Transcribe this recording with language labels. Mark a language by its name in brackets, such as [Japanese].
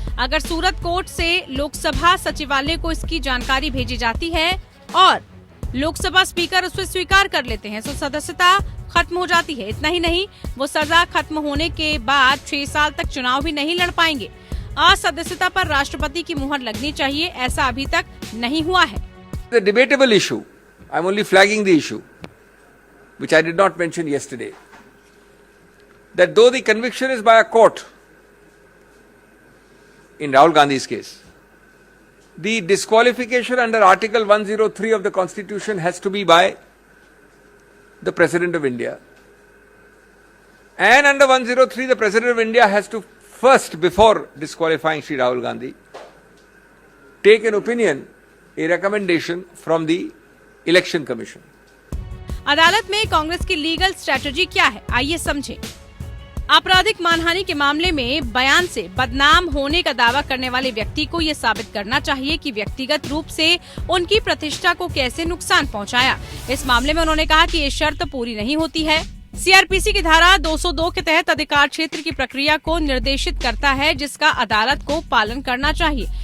[Hindi] अगर सूरत कोर्ट से लोकसभा सचिवालय को इसकी जानकारी भेजी जाती है और लोकसभा स्पीकर उसे स्वीकार कर लेते हैं तो सदस्यता खत्म हो जाती है। इतना ही नहीं, वो सजा खत्म होने के बाद 6 साल तक चुनाव भी नहीं लड़ पाएंगे। असदस्यता पर राष्ट्रपति की मुहर लगनी चाहिए, ऐसा अभी तक नहीं हुआ है। [English] The debatable issue, I'm only flagging the issue, which I did not mention yesterday, that though the conviction is by a court in Rahul Gandhi's case, the disqualification under Article 103 of the Constitution has to be by the President of India. And under 103, the President of India has to first, before disqualifying Shri Rahul Gandhi, take an opinion, a recommendation from the Election Commission. [Hindi] अदालत में कांग्रेस की legal strategy क्या है, आइए समझें। आपराधिक मानहानि के मामले में बयान से बदनाम होने का दावा करने वाले व्यक्ति को ये साबित करना चाहिए कि व्यक्तिगत रूप से उनकी प्रतिष्ठा को कैसे नुकसान पहुंचाया। इस मामले में उन्होंने कहा कि ये शर्त पूरी नहीं होती है। सीआरपीसी की धारा 202 के तहत अधिकार क्षेत्र की प्रक्रिया को निर्देशित करता है, जिसका अदालत को पालन करना चाहिए।